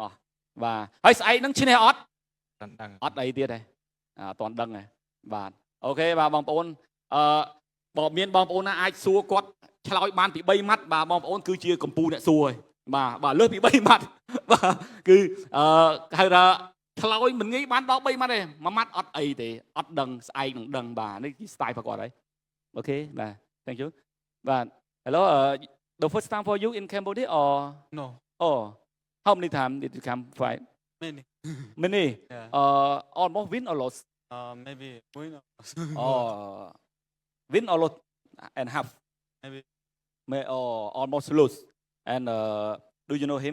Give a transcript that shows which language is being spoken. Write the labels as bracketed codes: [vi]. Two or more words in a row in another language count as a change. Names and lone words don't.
[km] ស់បាទហើយស្អែកហ្នឹងឈ្នះអត់អត់អីទៀតទេអត់ទាន់ដឹងទេបាទអូខេបាទបងប្អូនបើមានបងប្អូនណាអាចសួរគាត់ឆ្លើយបានពី3ម៉ាត់បាទបងប្អូនគឺជាកម្ពុជាអ្នកសួរហើយបាទលើសពី3ម៉ាត់បាទគឺហៅថាឆ្លើយមិនងាយបានដល់3ម៉ាត់ទេ1ម៉ាត់អត់អីទេអត់ដឹងស្អែកនឹងដឹងបាទនេះគឺ style របស់គាត់ហើយអូខេបាទ [en] thank you [km] បាទ [en] hello the first time for you in Cambodia or no oh how many times did you come fight many almost win or lost maybe win or lost win or lost and half maybe almost lose and do you know him